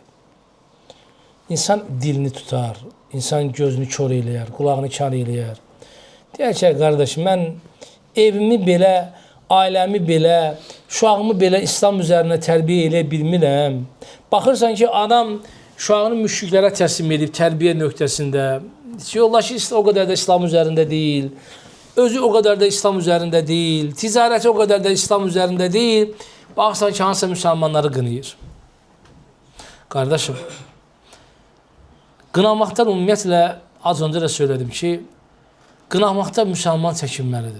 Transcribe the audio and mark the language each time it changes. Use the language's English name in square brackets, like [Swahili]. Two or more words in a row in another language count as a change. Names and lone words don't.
[Azerbaijani] İnsan dilini tutar, insan gözünü kör eləyər, qulağını kar eləyər. Deyər ki, qardaş, mən evimi belə, ailəmi belə, uşağımı belə İslam üzərinə tərbiyə eləyə bilmirəm. Baxırsan ki, adam uşağını müşriklərə təslim edib tərbiyə nöqtəsində, Yoldaşı [Turkish] o kadar da İslam üzerinde değil. Özü o kadar da İslam üzerinde değil. Ticareti o kadar da İslam üzerinde değil. [Azerbaijani] Baksan ki hansısa Müslümanları qınayır. [Turkish] Kardeşim, qınamaktan ümumiyyətlə az önce de söyledim ki, qınamakta Müslüman çəkinməlidir.